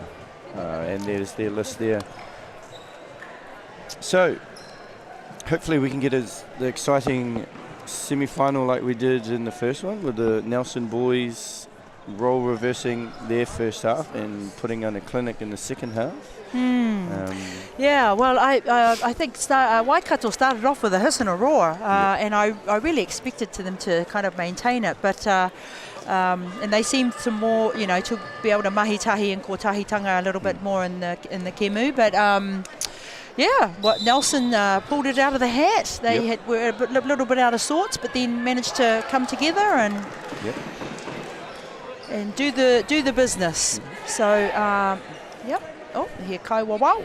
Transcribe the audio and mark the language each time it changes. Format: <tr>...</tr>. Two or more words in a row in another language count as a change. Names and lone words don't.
<en>And there's their list there. So hopefully we can get the exciting semi-final like we did in the first one, with the Nelson boys role reversing their first half and putting on a clinic in the second half. Yeah, well, I think Waikato started off with a hiss and a roar, and I really expected them to kind of maintain it, but and they seemed to more, to be able to mahi-tahi and kōtahitanga a little bit more in the kemu, but yeah, Nelson pulled it out of the hat. They were a little bit out of sorts, but then managed to come together and do the business. So, yep. Oh, here Kai Wawau.</en>